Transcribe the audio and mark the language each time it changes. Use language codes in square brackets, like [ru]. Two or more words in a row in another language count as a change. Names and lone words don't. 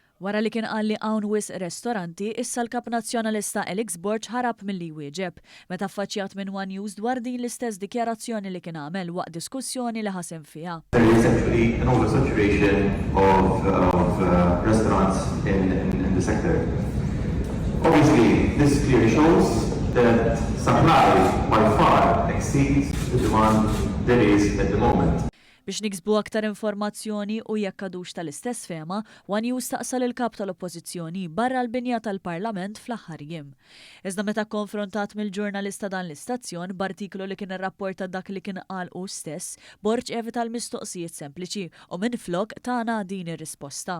[mt] Wara li kien qal li hawn wisq restoranti, issa l-kap nazzjonalista Alex Borg ħarab milli jwieġeb meta affaċċjat minn One News dwar din l-istess dikjarazzjoni li kien għamel waqt diskussjoni li ħasem fiha. [en] There is actually an oversaturation of restaurants in the sector. Obviously, this clearly shows that supply by far exceeds the demand there is at the moment. [mt] Biex niksbu aktar informazzjoni u jekk għadux tal-istess fema, One News taqsal il-kap tal-oppożizzjoni barra l-binja tal-Parlament fl-aħħar jiem. Iżda meta konfrontat mill-ġurnalista dan l-istazzjon b'artiklu li kien irrapporta dak li kien qal hu stess, Borg evita l-mistoqsijiet sempliċi u minflok tagħna din ir-risposta.